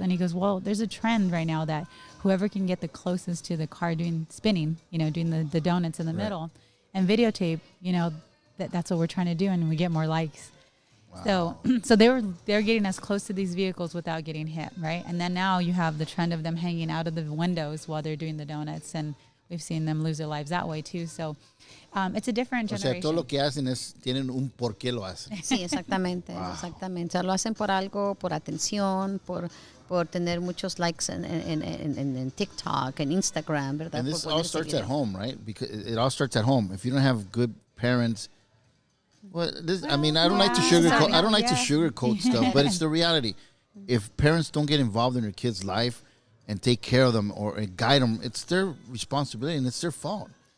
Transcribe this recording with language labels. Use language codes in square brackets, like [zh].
[en] And he goes, well, there's a trend right now that whoever can get the closest to the car doing the donuts in the middle and videotape, that's what we're trying to do, and we get more likes. Wow. So they're getting us close to these vehicles without getting hit, right? And then now you have the trend of them hanging out of the windows while they're doing the donuts, and we've seen them lose their lives that way too. So it's a different generation. [es] O sea, todo lo que hacen tienen un por qué lo hacen. Sí, exactamente. O sea, lo hacen por algo, por atención, por tener muchos likes en TikTok and Instagram, ¿verdad? [en] And this all starts at home, right? Because it all starts at home. If you don't have good parents. Well, I don't like to sugarcoat stuff, but it's the reality. If parents don't get involved in their kids' life and take care of them or guide them, it's their responsibility and it's their fault.